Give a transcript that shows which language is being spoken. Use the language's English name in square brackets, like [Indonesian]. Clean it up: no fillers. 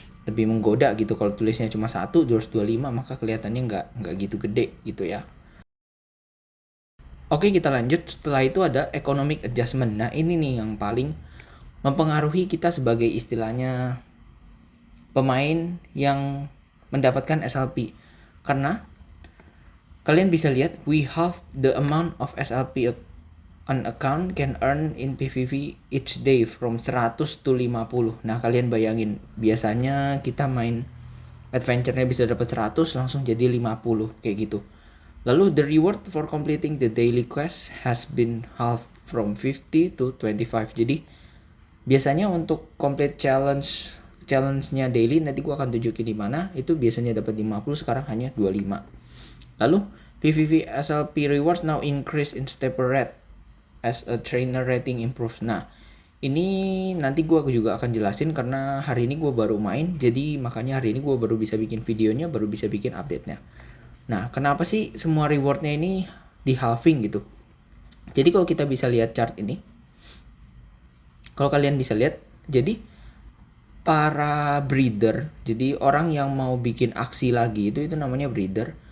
[Indonesian] Lebih menggoda gitu kalau tulisnya cuma 225, maka kelihatannya nggak gitu gede gitu ya. Oke, kita lanjut. Setelah itu ada economic adjustment. Nah, ini nih yang paling mempengaruhi kita sebagai istilahnya pemain yang mendapatkan SLP. Karena kalian bisa lihat, [English] we half the amount of SLP an account can earn in PvP each day from 100 to 50. [Indonesian] Nah, kalian bayangin, biasanya kita main adventure-nya bisa dapat 100 langsung jadi 50 kayak gitu. Lalu [English] the reward for completing the daily quest has been halved from 50 to 25. [Indonesian] Jadi biasanya untuk complete challenge-nya daily, nanti gua akan tunjukin di mana, itu biasanya dapat 50, sekarang hanya 25. Lalu [English] PvP SLP rewards now increase in stepper rate as a trainer rating improves. [Indonesian] Nah, ini nanti gue juga akan jelasin karena hari ini gue baru main, jadi makanya hari ini gue baru bisa bikin videonya, baru bisa bikin update-nya. Nah, kenapa sih semua rewardnya ini di halving gitu? Jadi kalau kita bisa lihat chart ini, kalau kalian bisa lihat, jadi para breeder, jadi orang yang mau bikin aksi lagi itu namanya breeder.